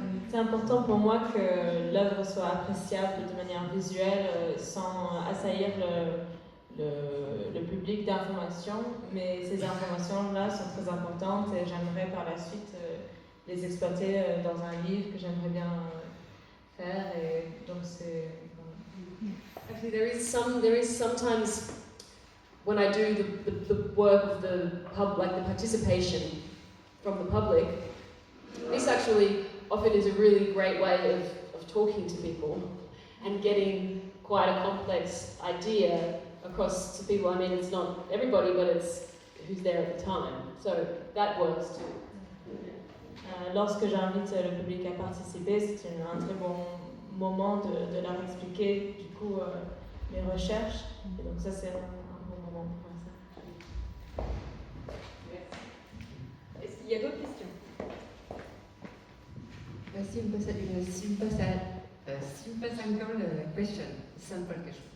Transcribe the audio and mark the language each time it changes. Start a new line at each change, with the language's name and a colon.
French: C'est important pour moi que l'œuvre soit appréciable de manière visuelle sans assaillir le public d'informations, mais ces informations-là sont très importantes et j'aimerais par la suite les exploiter dans un livre que j'aimerais bien faire, et donc c'est...
English: Actually, there is sometimes when I do the work of the like the participation from the public, this actually often is a really great way of talking to people and getting quite a complex idea across to people. I mean, it's not everybody, but it's who's there at the time. So that works too.
French: Lorsque j'invite le public à participer, c'est un très bon moment de leur expliquer du coup mes recherches, et donc ça c'est un bon moment pour faire ça. Est-ce qu'il y a d'autres questions? Simple question, simple question.